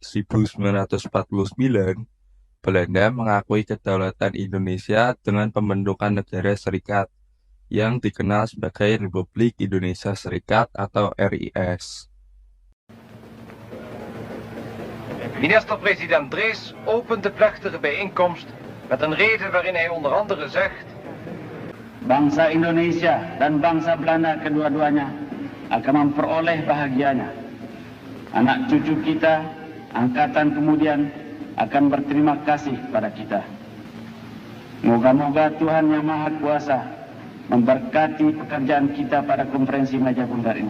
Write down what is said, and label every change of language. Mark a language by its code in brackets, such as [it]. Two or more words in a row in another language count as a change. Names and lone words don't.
[id] 1949, Belanda mengakui kedaulatan Indonesia dengan pembentukan negara serikat yang dikenal sebagai Republik Indonesia Serikat atau RIS. [nl] Minister-president Drees opent de plechtige bijeenkomst met een rede waarin hij onder andere zegt: [id] bangsa Indonesia dan bangsa Belanda kedua-duanya akan memperoleh bahagianya. Anak cucu kita, angkatan kemudian akan berterima kasih pada kita. Moga-moga Tuhan Yang Maha Kuasa memberkati pekerjaan kita pada konferensi Meja Bundar ini.